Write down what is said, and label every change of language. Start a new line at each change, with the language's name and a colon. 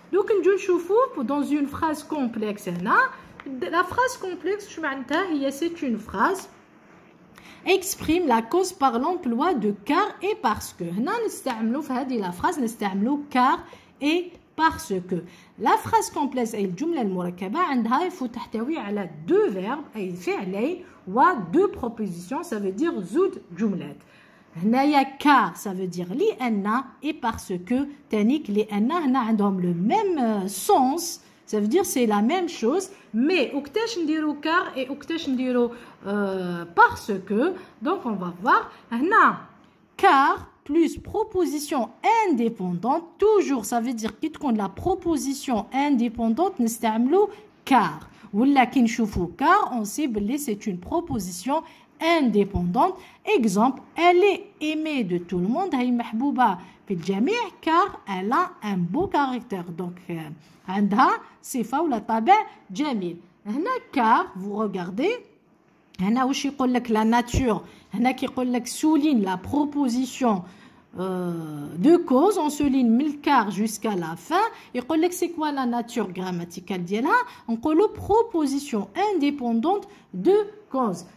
French: Donc
Arabic: نجو نشوفو
French: dans une phrase complexe
Arabic: هنا
French: la phrase complexe
Arabic: شو معناتها هي
French: c'est une phrase exprime la cause par l'emploi de car et parce que.
Arabic: هنا نستعملو في هذه
French: la phrase
Arabic: نستعملو
French: car et parce que. La phrase complexe
Arabic: أي الجملة المركبة عندها يفو تحتوي على
French: deux verbes
Arabic: أي فعلين و
French: deux propositions ça veut dire
Arabic: زوج جملات. هنايا
French: car ça veut dire
Arabic: لأن
French: et parce que
Arabic: تانيك لأن هنا عندهم
French: le même sens ça veut dire c'est la même chose mais
Arabic: وقتاش نديرو
French: car et وقتاش نديرو parce que. Donc on va voir
Arabic: هنا
French: car plus proposition indépendante toujours ça veut dire
Arabic: كي تكون
French: la proposition indépendante
Arabic: نستعملو
French: car
Arabic: ولا كي نشوفو
French: car on sait
Arabic: بلي
French: c'est une proposition indépendante. Exemple elle est aimée de tout le monde
Arabic: هي محبوبة في الجميع
French: car elle a un beau caractère. Donc
Arabic: عندها صفة ولا طابع جميل. هنا
French: car vous regardez
Arabic: هنا واش يقول لك
French: la nature
Arabic: هنا كيقول لك
French: souligne la proposition de cause on souligne
Arabic: من
French: car jusqu'à la fin.
Arabic: يقول لك
French: c'est quoi la nature grammaticale
Arabic: ديالها نقولوا
French: proposition indépendante de cause.